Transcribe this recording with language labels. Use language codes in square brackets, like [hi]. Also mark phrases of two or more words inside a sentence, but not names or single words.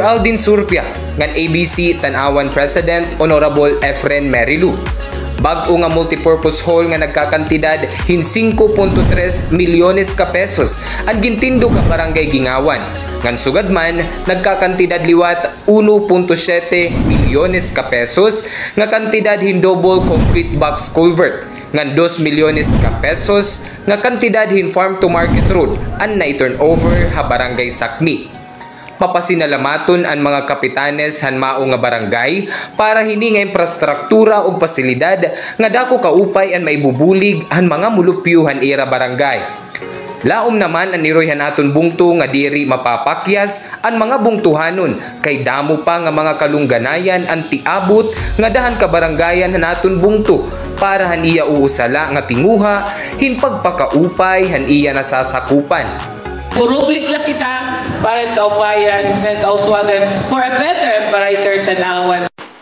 [war] Aldin Surpia, ngan ABC Tanawan President Honorable Efren Merilu. Bag-o nga [en] multipurpose hall [war] nga nagkakantidad hin 5.3 milyones ka pesos ang gintindog ang barangay Gingawan. Ngan sugad man nagkakantidad liwat 1.7 milyones ka pesos nga kantidad hin [en] double concrete box culvert. [war] Ngan 2 milyones ka pesos nga kantidad hin [en] farm to market road [war] an na-turn over ha barangay Sakmi. Mapasinalamaton ang mga kapitanes han mao nga barangay para hini nga infrastruktura ug pasilidad nga dako kaupay ang maibubulig han mga mulupyuhan ira barangay. Laom naman ang niroyhan aton bungto nga diri mapapakyas ang mga bungtuhanon kay damo pa nga mga kalungganayan ang tiabot nga dahan ka barangayan han aton bungto para haniya uusala nga tinguha hin pagpakaupay han iya nasasakupan. Purublik lang kita para kaupayan ng kauswagan [en] for a better and brighter Tanawan.